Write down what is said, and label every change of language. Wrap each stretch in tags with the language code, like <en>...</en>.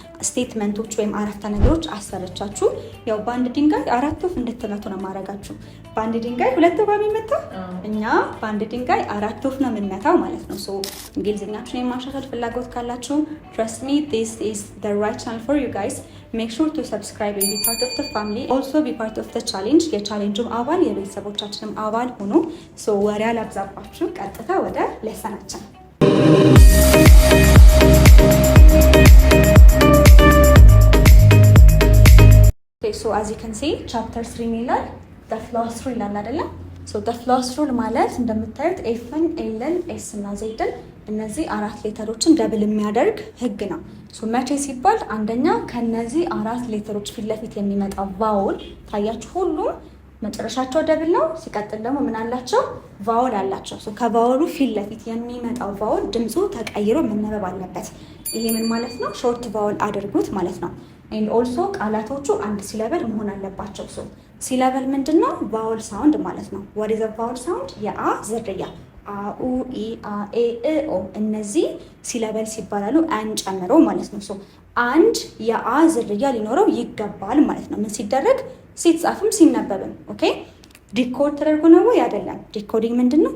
<am>ስቴትመንቶች ወይም አረፍተ ነገሮች አሰርቻችሁ ያው በአንድ ድንጋይ 4 ወፍ እንድትመቱ ነው ማድረጋችሁ። በአንድ ድንጋይ 2 ወፍ የሚመታ እኛ በአንድ ድንጋይ 4 ወፍ ነው የምንመታው ማለት ነው። እንግሊዝኛችሁን የማሻሻል ፍላጎት ካላችሁ</am> <en>trust me, this is the right channel for you guys. Make sure to subscribe and be part of the family. Also be part of the challenge.</en> <am>የቻሌንጁም አባል የቤተሰቦቻችንም አባል ሆኑ። ወሬ አላብዛባችሁ፣ ቀጥታ ወደ ሌሰናችን።</am> <en>as you can see chapter 3</en> <am>ይላል the floss rule ይላል አይደለም? the floss rule ማለት እንደምታዩት ኤፍን ኤልን ኤስ እና ዜድን እነዚህ 4 ሌተሮችን ደብል የሚያደርግ ህግ ነው። መቼ ሲባል አንደኛ ከነዚህ 4 ሌተሮች ፊት ለፊት የሚመጣው ቫውል ታያችሁ፣ ሁሉም መጨረሻቸው ደብል ነው። ሲቀጥል ደግሞ ምን አላቸው? ቫውል አላቸው። ከቫውሉ ፊት ለፊት የሚመጣው ቫውል ድምፁ ተቀይሮ መነበብ አለበት። ይሄ ምን ማለት ነው? ሾርት ቫውል አድርጉት ማለት ነው። ኤንድ ኦልሶ ቃላቶቹ አንድ ሲለበል መሆን አለባቸው። ሲለበል ምንድነው? ቫውል ሳውንድ ማለት ነው።</am> <en>what is a vowel sound?</en> <am>የአ ዝርያ አኡ ኢ አ ኤ እ ኦ እነዚህ ሲለበል ሲባላሉ አን ጨምሮ ማለት ነው። አንድ የአ ዝርያ ሊኖረው ይገባል ማለት ነው። ምን ሲደረግ? ሲጻፍም ሲነበብም። ኦኬ ዲኮድ ተደርጎ ነው ወይ አይደለም? ዲኮዲንግ ምንድነው?</am>